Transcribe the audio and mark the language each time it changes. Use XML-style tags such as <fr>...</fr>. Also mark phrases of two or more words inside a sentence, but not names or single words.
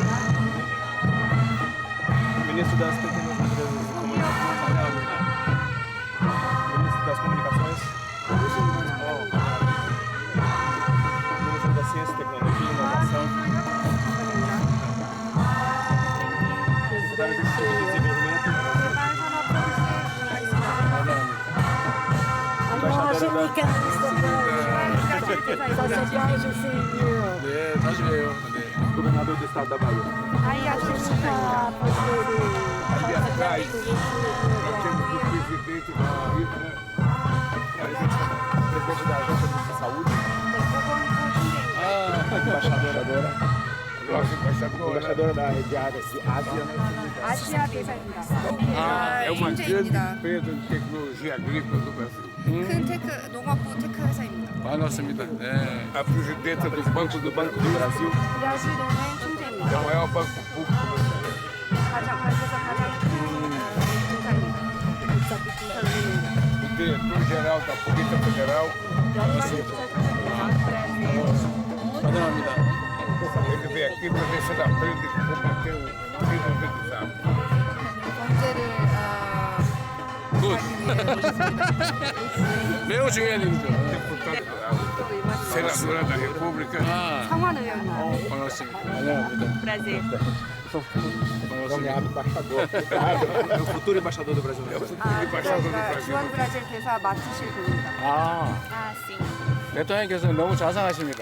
<pt>ministro das Pequenas Empresas e Comunicações.</pt> <ko>환영합니다.</ko> <pt>ministro das Comunicações. ministro da Ciência, Tecnologia e Inovação. secretário executivo de Desenvolvimento.</pt> <ko>안녕하십니까. 네, 다시 봬요. 네.</ko> <pt>governador do estado da Bahia. Aí a gente está podendo Ali atrás, nós temos o presidente da Bahia, né? Presidente da Agência de Saúde. Embaixadora. Nossa, embaixadora da Ásia.</pt> <ko>아시아 대사입니다.</ko> <pt>É uma grande empresa de tecnologia agrícola do Brasil.</pt> <ko>큰 테크 농업부 테크 회사입니다. 반갑습니다. 네.</ko> <pt>A presidenta do Banco do Brasil.</pt> <ko>브라질은행 총재입니다.</ko> <pt>É o maior banco público do Brasil.</pt> <ko>가장 큰 회사입니다.</ko> <pt>O diretor-geral da Polícia Federal.</pt> <ko>환영합니다.</ko> <pt>Ele veio aqui para ver se ele aprende a combater o crime organizado.</pt> <ko>경제를 매우 중요한 일이죠.</ko> <pt>Deputado federal, senadora da República.</pt> <ko>상원 의원님. 반갑습니다. 환영합니다.</ko> <pt>Prazer. Nomeado embaixador. É o futuro embaixador do Brasil. É o futuro embaixador do Brasil.</pt> <ko>주한 브라질 대사 맡으실 분입니다. 아,</ko> <pt>Ah, sim.</pt> <ko>대통령께서 너무 자상하십니다.</ko>